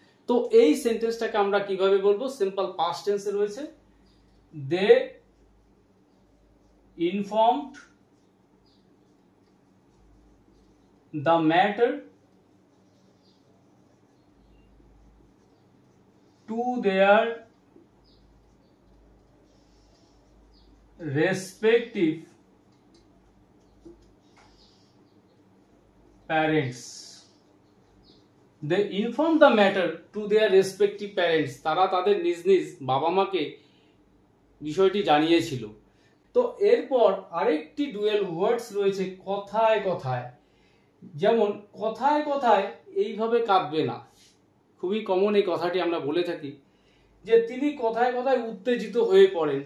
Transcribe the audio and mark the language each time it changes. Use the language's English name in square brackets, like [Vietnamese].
[Bangla] তো এই সেন্টেন্সটাকে আমরা কিভাবে বলবো? সিম্পল পাস্ট টেন্সে রয়েছে, [English] They informed the matter to their respective parents. They inform the matter to their respective parents. [Bangla] তারা তাদের নিজ নিজ বাবা মাকে বিষয়টি জানিয়েছিল। তো এরপর আরেকটি ডুয়েল ওয়ার্ডস রয়েছে কথায় কথায়। যেমন কথায় কথায় এইভাবে কাঁদবে না, খুবই কমন এই কথাটি আমরা বলে থাকি যে তিনি কথায় কথায় উত্তেজিত হয়ে পড়েন।